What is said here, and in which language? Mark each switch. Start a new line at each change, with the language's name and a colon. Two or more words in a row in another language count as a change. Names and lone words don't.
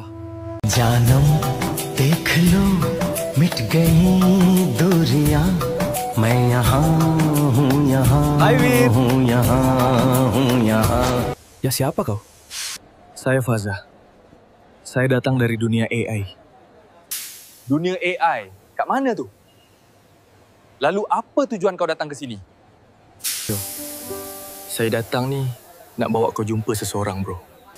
Hindi: जानम देख लो मिट गई दूरियां मैं यहाँ हूँ
Malay: Hai, Veer.
Hindi: यहाँ
Malay: Ya, siapa kau? Saya Faza. Saya datang dari dunia AI. Dunia AI? Kat mana tu? Lalu apa tujuan kau datang ke sini? Saya datang ni nak bawa kau jumpa seseorang, bro.